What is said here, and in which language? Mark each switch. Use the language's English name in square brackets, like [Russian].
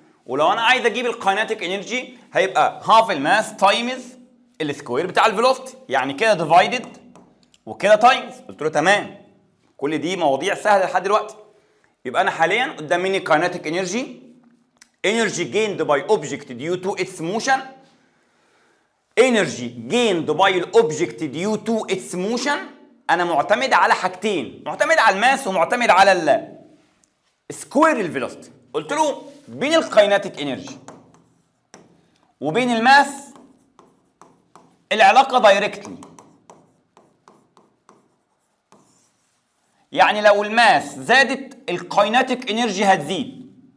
[Arabic] ولو انا عايز اجيب الكايناتيك انرجي هيبقى [English] half الماس times السكوير [Arabic] بتاع الفيلوسيتي، يعني كده ديفايدد وكده تايمز. قلت له تمام، كل دي مواضيع سهله لحد دلوقتي. يبقى انا حاليا قدام مني [English] Kinetic energy gained by object due to its motion. energy gained by الأوبجكت due to its motion. [Arabic] أنا معتمد على حاجتين، معتمد على الماس ومعتمد على سكوير الفيلوسيتي. قلت له بين الكايناتيك انرجي وبين الماس العلاقة دايركتلي، يعني لو الماس زادت الكايناتيك انرجي هتزيد.